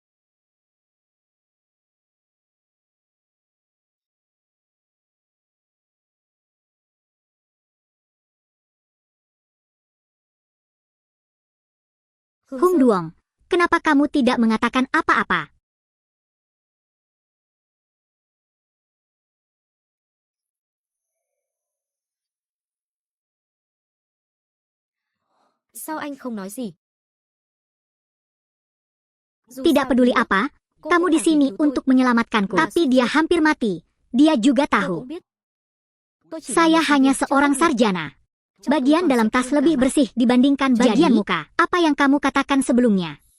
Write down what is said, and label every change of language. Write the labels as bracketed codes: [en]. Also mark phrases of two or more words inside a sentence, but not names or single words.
[id] Hung Duong, kenapa kamu tidak mengatakan apa-apa? [vi] Sao anh không nói gì? [id] Tidak peduli apa, kamu di sini untuk menyelamatkanku. Tapi dia hampir mati. Dia juga tahu. Saya hanya seorang sarjana. Bagian dalam tas lebih bersih dibandingkan bagian muka. Apa yang kamu katakan sebelumnya?